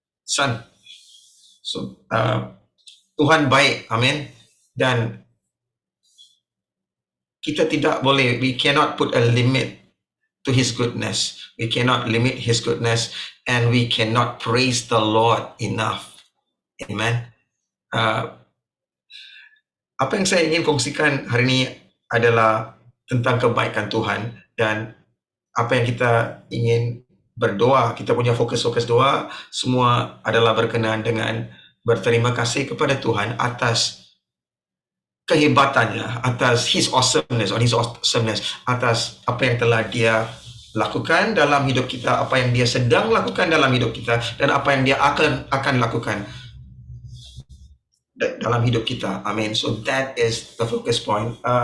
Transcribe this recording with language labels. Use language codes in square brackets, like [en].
[ms] Son. So Tuhan baik, amin. Dan kita tidak boleh, [en] we cannot put a limit to His goodness. We cannot limit His goodness, and we cannot praise the Lord enough. Amen. [ms] Apa yang saya ingin kongsikan hari ini adalah tentang kebaikan Tuhan, dan apa yang kita ingin berdoa, kita punya fokus-fokus doa semua adalah berkenaan dengan berterima kasih kepada Tuhan atas kehebatannya, atas [en] His awesomeness, [ms] atas apa yang telah Dia lakukan dalam hidup kita, apa yang Dia sedang lakukan dalam hidup kita, dan apa yang Dia akan lakukan dalam hidup kita. Amin. [en] So that is the focus point.